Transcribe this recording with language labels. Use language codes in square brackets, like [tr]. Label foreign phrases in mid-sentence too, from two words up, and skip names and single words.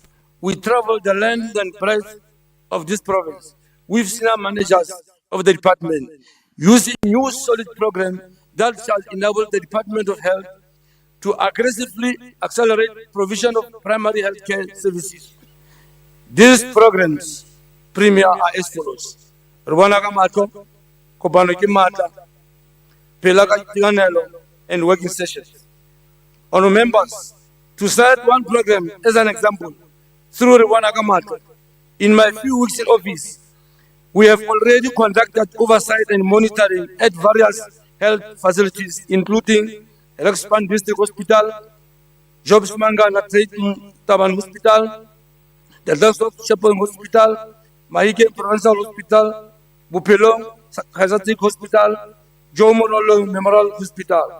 [en] We traveled the length and breadth of this province with senior managers of the department, using new solid program that shall enable the Department of Health to aggressively accelerate provision of primary health care services. These programs, Premier, are as follows. Rwana ka matlo, kopano ke matla, phela ka itekanelo, and working sessions. Honourable members, to cite one program as an example, through Rwana ka matlo, in my few weeks in office, we have already conducted oversight and monitoring at various health facilities, including Rexpan District Hospital, Jobs Mangana Taban Hospital, the Dasok Chapel Hospital, Mahike Provincial Hospital, Bupelo Kazatik Hospital, Jomololo Memorial Hospital.